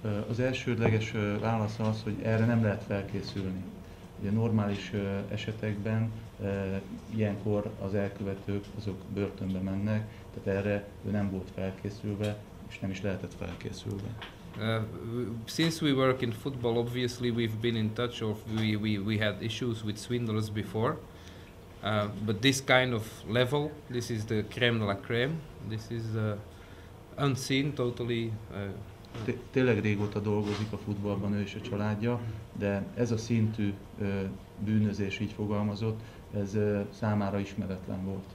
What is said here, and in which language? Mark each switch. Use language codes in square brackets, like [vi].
[hu] Az elsődleges válasz az, hogy erre nem lehet felkészülni. Ugye normális esetekben ilyenkor az elkövetők azok börtönbe mennek, tehát erre ő nem volt felkészülve, és nem is lehetett felkészülve. [en] Since we work in football, obviously we've been in touch, or we had issues with swindlers before, but this kind of level, this is the crème de la crème, this is unseen, totally. [hu] Tényleg régóta dolgozik a futballban ő és a családja, de ez a szintű bűnözés, így fogalmazott, ez számára ismeretlen volt.